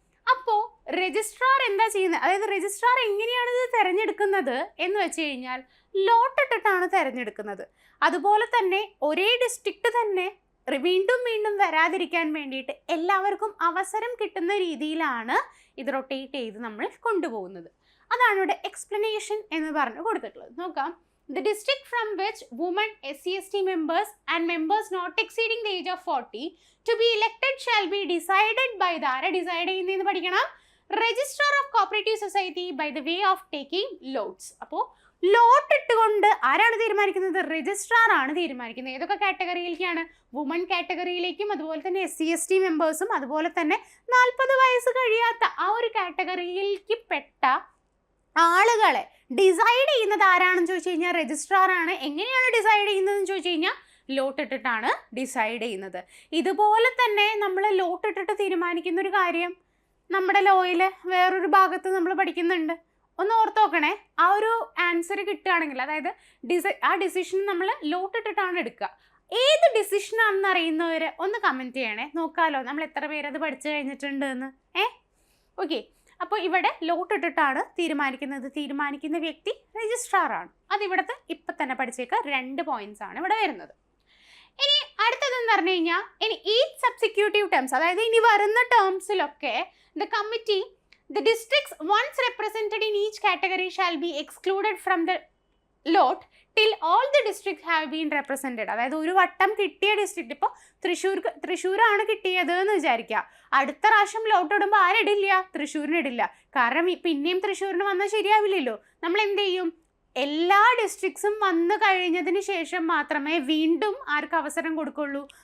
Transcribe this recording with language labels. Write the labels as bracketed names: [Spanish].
[Malayalam] അപ്പോൾ രജിസ്ട്രാർ എന്താ ചെയ്യുന്നത്? അതായത് രജിസ്ട്രാർ എങ്ങനെയാണ് ഇത് തിരഞ്ഞെടുക്കുന്നത് എന്ന് വെച്ച് കഴിഞ്ഞാൽ ലോട്ട് ഇട്ടിട്ടാണ് തിരഞ്ഞെടുക്കുന്നത്. അതുപോലെ തന്നെ ഒരേ ഡിസ്ട്രിക്റ്റ് തന്നെ വീണ്ടും വരാതിരിക്കാൻ വേണ്ടിയിട്ട് എല്ലാവർക്കും അവസരം കിട്ടുന്ന രീതിയിലാണ് ഇത് റൊട്ടേറ്റ് ചെയ്ത് നമ്മൾ കൊണ്ടുപോകുന്നത്. അതാണ് ഇവിടെ എക്സ്പ്ലനേഷൻ എന്ന് പറഞ്ഞു കൊടുത്തിട്ടുള്ളത്. നോക്കാം. [English] The district from which women, SC/ST members and members not exceeding the age of 40 to be elected shall be decided by the decide [Malayalam] ചെയ്യുന്നതെന്ന് പഠിക്കണം. [English] Registrar of Cooperative Society by the way of taking lots. [Malayalam] അപ്പോൾ ലോട്ട് ഇട്ടുകൊണ്ട് ആരാണ് തീരുമാനിക്കുന്നത്? Registrar ആണ് തീരുമാനിക്കുന്നത്. ഏതൊക്കെ കാറ്റഗറിയിലേക്കാണ്? Woman കാറ്റഗറിയിലേക്കും അതുപോലെ തന്നെ SC/ST മെമ്പേഴ്സും അതുപോലെ തന്നെ 40 വയസ്സ് കഴിയാത്ത ആ ഒരു കാറ്റഗറിയിലേക്ക് പെട്ട ആളുകളെ ഡിസൈഡ് ചെയ്യുന്നത് ആരാണെന്ന് ചോദിച്ചു കഴിഞ്ഞാൽ രജിസ്ട്രാർ ആണ്. എങ്ങനെയാണ് ഡിസൈഡ് ചെയ്യുന്നതെന്ന് ചോദിച്ചു കഴിഞ്ഞാൽ ലോട്ട് ഇട്ടിട്ടാണ് ഡിസൈഡ് ചെയ്യുന്നത്. ഇതുപോലെ തന്നെ നമ്മൾ ലോട്ട് ഇട്ടിട്ട് തീരുമാനിക്കുന്ന ഒരു കാര്യം നമ്മുടെ ലോയിൽ വേറൊരു ഭാഗത്ത് നമ്മൾ പഠിക്കുന്നുണ്ട്. ഒന്ന് ഓർത്ത് നോക്കണേ. ആ ഒരു ആൻസർ കിട്ടുകയാണെങ്കിൽ, അതായത് ആ ഡിസിഷൻ നമ്മൾ ലോട്ട് ഇട്ടിട്ടാണ് എടുക്കുക. ഏത് ഡിസിഷനാണെന്ന് അറിയുന്നവർ ഒന്ന് കമൻറ്റ് ചെയ്യണേ. നോക്കാമല്ലോ നമ്മൾ എത്ര പേരത് പഠിച്ചു കഴിഞ്ഞിട്ടുണ്ട് എന്ന്. ഓക്കെ, അപ്പോൾ ഇവിടെ ലോട്ട് ഇട്ടിട്ടാണ് തീരുമാനിക്കുന്ന വ്യക്തി രജിസ്ട്രാർ ആണ്. അതിവിടുത്തെ ഇപ്പം തന്നെ പഠിച്ചേക്കുക. 2 പോയിന്റ്സ് ആണ് ഇവിടെ വരുന്നത്. ഇനി അടുത്തതെന്ന് പറഞ്ഞു കഴിഞ്ഞാൽ ഇനി ഈച്ച് സബ്സിക്യൂട്ടീവ് ടേംസ്, അതായത് ഇനി വരുന്ന ടേംസിലൊക്കെ [English] the districts once represented in each category shall be excluded from the lot till all the districts have been represented. [Malayalam] അതായത് ഒരു വട്ടം കിട്ടിയ ഡിസ്ട്രിക്റ്റ്, ഇപ്പോൾ തൃശ്ശൂരാണ് കിട്ടിയത് എന്ന് വിചാരിക്കുക. അടുത്ത പ്രാവശ്യം ലോട്ട് ഇടുമ്പോൾ ആരിടില്ല? തൃശ്ശൂരിന് ഇടില്ല. കാരണം പിന്നെയും തൃശ്ശൂരിന് വന്നാൽ ശരിയാവില്ലല്ലോ. നമ്മൾ എന്ത് ചെയ്യും? എല്ലാ ഡിസ്ട്രിക്ട്സും വന്നു കഴിഞ്ഞതിന് ശേഷം മാത്രമേ വീണ്ടും ആർക്ക് അവസരം കൊടുക്കുള്ളൂ?